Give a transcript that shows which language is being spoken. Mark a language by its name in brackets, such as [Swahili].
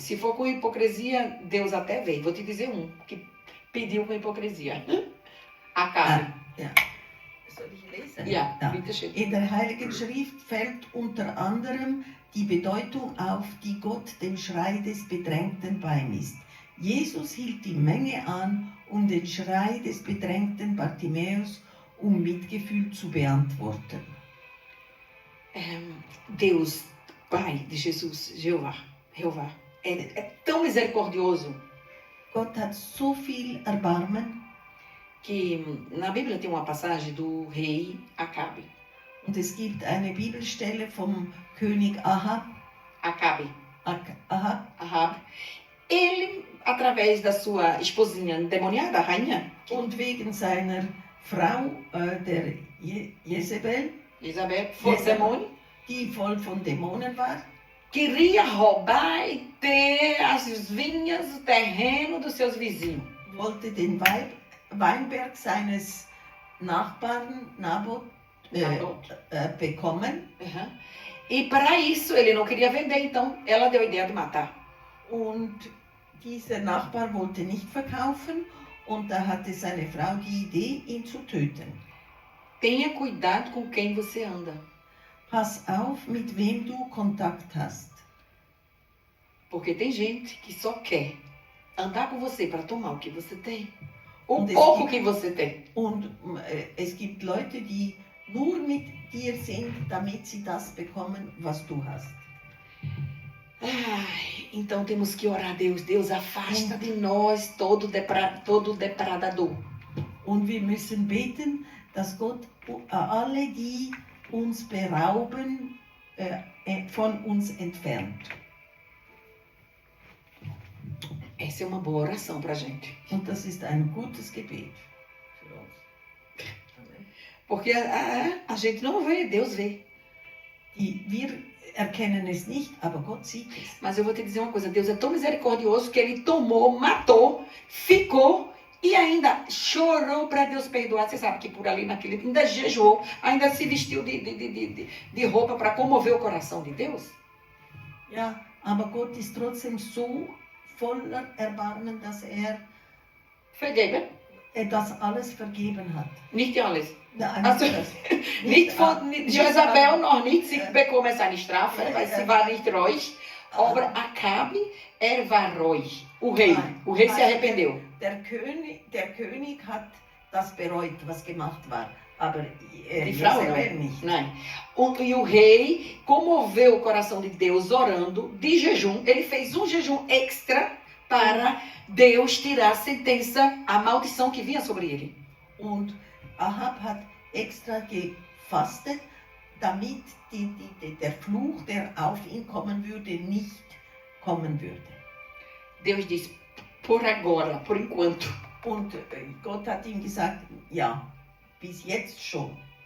[Portuguese] Se for com hipocrisia, Deus até vê. Vou te dizer um que pediu com hipocrisia. Acabe. [German] Soll ich lesen? Ja, Ja. bitte schön. In der Heiligen Schrift fällt unter anderem die Bedeutung auf, die Gott dem Schrei des Bedrängten beimisst. Jesus hielt die Menge an, um den Schrei des bedrängten Bartimäus um Mitgefühl zu beantworten. [Portuguese] Deus, Pai de Jesus, Jeová, é tão misericordioso [German] Gott hat so viel Erbarmen [Portuguese] que na Bíblia tem uma passagem do rei Acabe. [German] und es gibt eine Bibelstelle vom König Ahab. [Portuguese] Acabe. [German] Ahab. [Portuguese] Ele, através da sua esposinha endemoniada, a rainha, [German] Und wegen seiner Frau, der Jezebel, [Portuguese] Isabel, foi [German] Jezabel. [Portuguese] demônio, [German] die voll von Dämonen war, [Portuguese] queria roubar e ter as vinhas, o terreno dos seus vizinhos. [German] wollte den Weinberg seines Nachbarn Naboth bekommen. Uhum. [Portuguese] E para isso ele não queria vender, então ela deu a ideia de matar. [German] Und dieser Nachbar wollte nicht verkaufen und da hatte seine Frau die Idee, ihn zu töten. [Portuguese] Tenha cuidado com quem você anda, [German] Pass auf, mit wem du Kontakt hast. [Portuguese] porque tem gente que só quer andar com você para tomar o que você tem, o [German] Und es [Portuguese] pouco [German] gibt- [Portuguese] que você tem. [German] Und es gibt Leute, die nur mit dir sind, damit sie das bekommen, was du hast. [Portuguese] Ai, então temos que orar a Deus. Deus, afasta de nós todo depredador. [German] Und wir müssen beten, dass Gott alle, die uns berauben, von uns entfernt. [Portuguese] Essa é uma boa oração para gente. [German] Und das ist ein gutes Gebet. Für uns. Amen. [Portuguese] Porque a gente não vê, Deus vê. [German] Wir erkennen es nicht, aber Gott sieht es. [Portuguese] Mas eu vou te dizer uma coisa, Deus é tão misericordioso que ele tomou, matou, ficou e ainda chorou para Deus perdoar. Você sabe que por ali naquele ainda jejuou, ainda se vestiu de roupa para comover o coração de Deus. [German] Ja, aber Gott ist trotzdem so voller Erbarmen, dass Vergeben, das alles vergeben hat. nicht alles. Nein, Also, das, Nicht von nicht Jezabel alle. noch nicht, sie bekommen seine Strafe, weil sie war nicht ruhig. Aber Acabe, war ruhig. [Portuguese] O rei se arrependeu. [German] Der König hat das bereut, was gemacht war, aber Die Frau Jezebel [Portuguese] não. [German] nicht. [Portuguese] Não. E o rei comoveu o coração de Deus orando de jejum. Ele fez um jejum extra para Deus tirar a sentença, a maldição que vinha sobre ele. [German] Und Ahab hat extra gefastet, damit der Fluch, der auf ihn kommen würde, nicht kommen würde. [Portuguese] Deus disse, por agora, por enquanto. [German] Und Gott hat ihm gesagt, ja, bis jetzt schon.